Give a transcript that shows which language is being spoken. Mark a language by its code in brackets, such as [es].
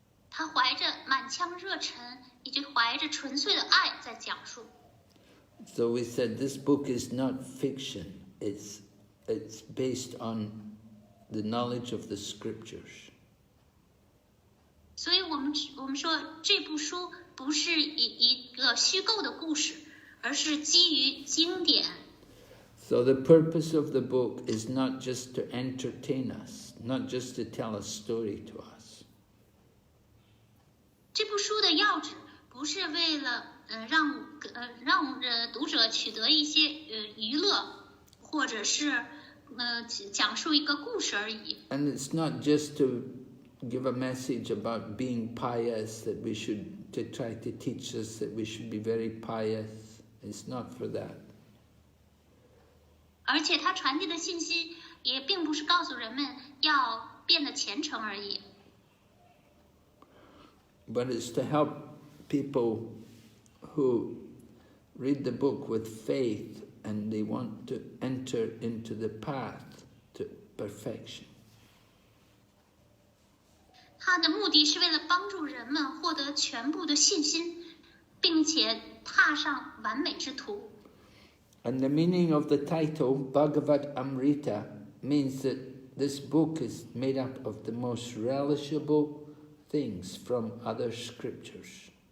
[zh] 他怀着满腔热忱，以及怀着纯粹的爱在讲述。 [en] So we said this book is not fiction. It's based on the knowledge of the scriptures. [zh] 所以我们说这部书不是一个虚构的故事，而是基于经典。 [en] So the purpose of the book is not just to entertain us, not just to tell a story to us. [zh] 这部书的要旨不是为了让读者取得一些娱乐，或者是讲述一个故事而已。 [en] And it's not just to give a message about being pious, that we should, to try to teach us that we should be very pious. It's not for that. [zh] 而且它传递的信息也并不是告诉人们要变得虔诚而已。 [en] But it's to help people who read the book with faith and they want to enter into the path to perfection. [zh] 它的目的是为了帮助人们获得全部的信心，并且踏上完美之途。 [en] And the meaning of the title, Bhagavatamrta, means that this book is made up of the most relishable things from other scriptures.